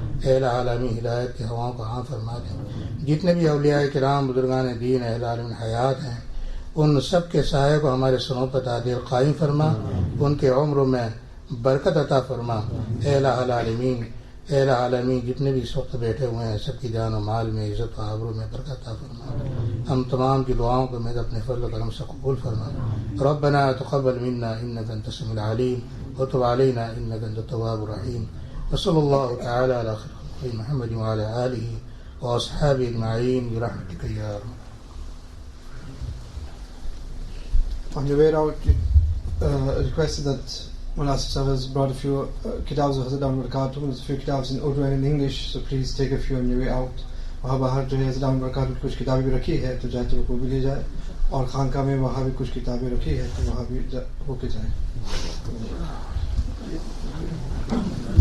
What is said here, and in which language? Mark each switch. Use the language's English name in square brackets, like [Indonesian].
[Urdu] اے الہ العالمین ہدایت کی ہواؤں کو عام فرما دے. جتنے بھی اولیاء کرام بزرگان دین اہل عالمین حیات ہیں ان سب کے سائے کو ہمارے سروں پر تعدیل قائم فرما، ان کے عمروں میں برکت عطا فرما. اے الہ العالمین، اے الہ العالمین جتنے بھی اس وقت بیٹھے ہوئے ہیں سب کی جان و مال میں عزت و آبرو میں برکت عطا فرما. ہم تمام کی دعاؤں کو میں اپنے فضل و کرم سے قبول فرما. [Arabic] ربنا تقبل منا انك انت السميع العليم وتب علينا انك انت التواب الرحيم. وصلى الله تعالى على خير محمد وعلى آله واصحابه اجمعين برحمتك يا رب. [English] On your way out, requested that Mullah Sahib has brought a few kitabs of Hazrat Ahmad Barakatuh. There's a few kitabs in Urdu and in English, so please take a few on your way out. [Urdu] وہاں باہر جو ہے حضرت احمد برکاتہ کچھ کتابیں بھی رکھی ہے تو جائے تو وہ بھی لے جائے، اور خانقاہ میں وہاں بھی کچھ کتابیں رکھی ہے تو وہاں بھی ہو کے جائے.